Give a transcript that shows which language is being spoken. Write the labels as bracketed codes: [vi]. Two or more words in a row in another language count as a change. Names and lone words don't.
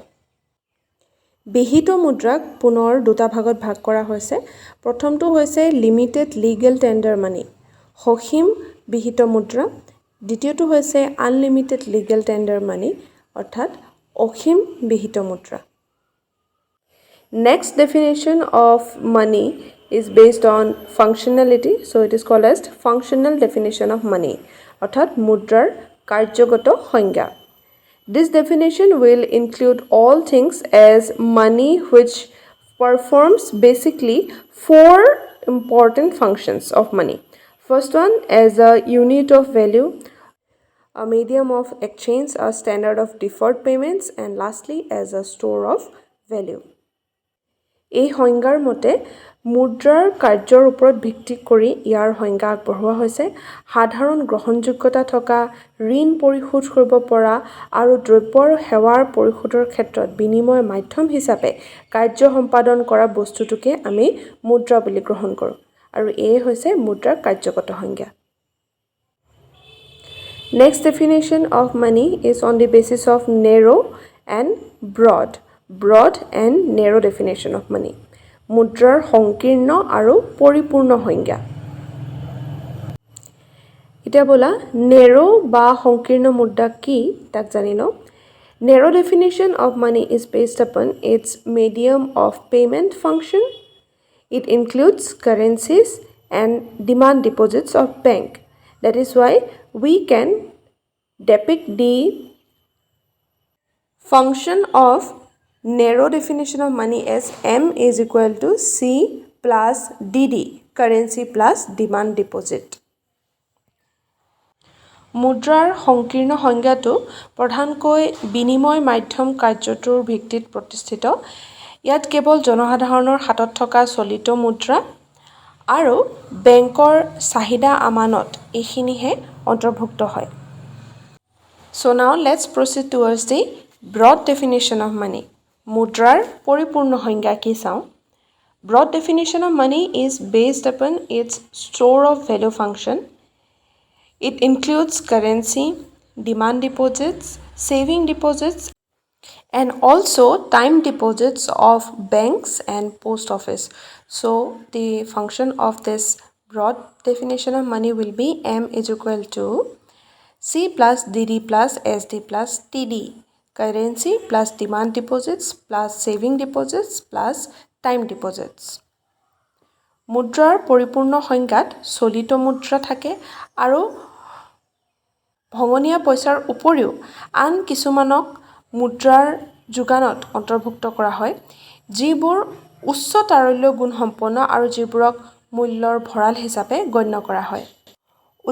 [as] বিহিত মুদ্ৰাক পুনৰ দুটা ভাগত ভাগ কৰা হৈছে. প্ৰথমটো হৈছে [en] limited legal tender money, [as] সসীম বিহিত মুদ্ৰা. দ্বিতীয়টো হৈছে [en] unlimited legal tender money [as] অৰ্থাৎ অসীম বিহিত মুদ্ৰা. [en] Next definition of money is based on functionality, so it is called as functional definition of money [as] অৰ্থাৎ মুদ্ৰাৰ কাৰ্যগত সংজ্ঞা. [en] This definition will include all things as money which performs basically four important functions of money. First one, as a unit of value, a medium of exchange, a standard of deferred payments, and lastly, as a store of value. [as] এই সংজ্ঞাৰ মতে মুদ্ৰাৰ কাৰ্যৰ ওপৰত ভিত্তি কৰি ইয়াৰ সংজ্ঞা আগবঢ়োৱা হৈছে. সাধাৰণ গ্ৰহণযোগ্যতা থকা, ঋণ পৰিশোধ কৰিব পৰা আৰু দ্ৰব্য আৰু সেৱাৰ পৰিশোধৰ ক্ষেত্ৰত বিনিময় মাধ্যম হিচাপে কাৰ্য সম্পাদন কৰা বস্তুটোকে আমি মুদ্ৰা বুলি গ্ৰহণ কৰোঁ আৰু এই হৈছে মুদ্ৰাৰ কাৰ্যগত সংজ্ঞা. [en] Next definition of money is on the basis of narrow and broad and narrow definition of money. [as] মুদ্ৰাৰ সংকীৰ্ণ আৰু পৰিপূৰ্ণ সংজ্ঞা. এতিয়া বলা নেৰো বা সংকীৰ্ণ মুদ্ৰা কি তাক জানি লওঁ. [en] Narrow definition of money is based upon its medium of payment function. It includes currencies and demand deposits of bank. That is why we can depict the function of narrow definition of money as M is equal to C plus DD, currency plus demand deposit. [as] মুদ্ৰাৰ সংকীৰ্ণ সংজ্ঞাটো প্ৰধানকৈ বিনিময় মাধ্যম কাৰ্যটোৰ ভিত্তিত প্ৰতিষ্ঠিত. ইয়াত কেৱল জনসাধাৰণৰ হাতত থকা চলিত মুদ্ৰা আৰু বেংকৰ চাহিদা আমানত এইখিনিহে অন্তৰ্ভুক্ত হয়. [en] So now let's proceed towards the broad definition of money. [as] মুদ্ৰাৰ পৰিপূৰ্ণ সংজ্ঞা কি চাওঁ. [en] Broad definition of money is based upon its store of value function. It includes currency, demand deposits, saving deposits, and also time deposits of banks and post office. So the function of this broad definition of money will be M is equal to C plus DD plus SD plus TD, currency plus demand deposits plus saving deposits plus time deposits. [as] মুদ্ৰাৰ পৰিপূৰ্ণ সংজ্ঞাত চলিত মুদ্ৰা থাকে আৰু ভঙনীয়া পইচাৰ উপৰিও আন কিছুমানক মুদ্ৰাৰ যোগানত অন্তৰ্ভুক্ত কৰা হয় যিবোৰ উচ্চ তাৰল্য গুণ সম্পন্ন আৰু যিবোৰক মূল্যৰ ভঁৰাল হিচাপে গণ্য কৰা হয়.